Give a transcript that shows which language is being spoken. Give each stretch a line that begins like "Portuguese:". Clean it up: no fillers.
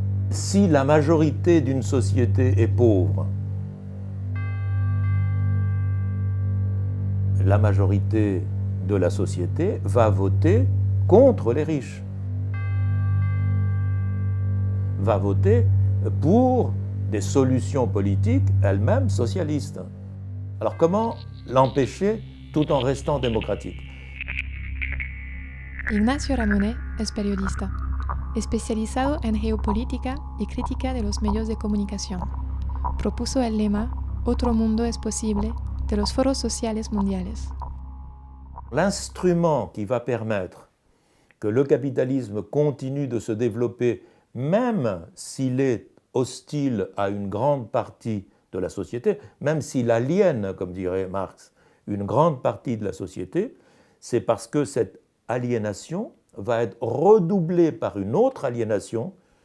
French: Si la majorité d'une société est pauvre, la majorité de la société va voter contre les riches, va voter pour des solutions politiques elles-mêmes socialistes. Alors comment l'empêcher tout en restant démocratique?
Spanish: Ignacio Ramonet es periodista, especializado en geopolítica y crítica de los medios de comunicación. Propuso el lema Otro mundo es posible de los foros sociales mundiales.
French: L'instrument qui va permettre que le capitalisme continue de se développer, même s'il est hostile à une grande partie de la société, même s'il aliène, comme dirait Marx, une grande partie de la société, c'est parce que cette aliénation va être redoublée par une autre aliénation,